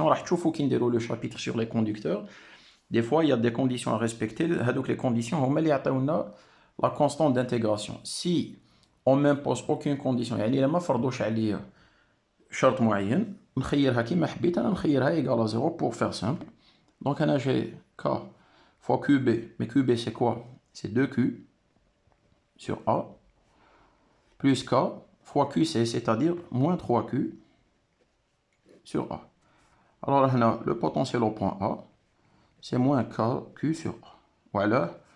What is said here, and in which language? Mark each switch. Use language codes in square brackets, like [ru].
[ar] راح تشوفوا كي نديروا [fr] le chapitre sur les conducteurs, des fois il y a des conditions à respecter, [ar] هذوك [fr] les conditions [ar] هما اللي يعطيونا [fr] la constante d'intégration. Si on m'impose aucune condition, [ar] يعني إلا ما فرضوش عليا شرط معين نخيرها كيما حبيت انا نخيرها [fr] égal à 0 pour faire simple. Donc [ar] انا [fr] j'ai k fois qb, mais qb c'est quoi? C'est 2q sur a plus k fois qc, c'est-à-dire moins 3q sur a. Alors là, le potentiel au point A, c'est moins kq sur a. Voilà.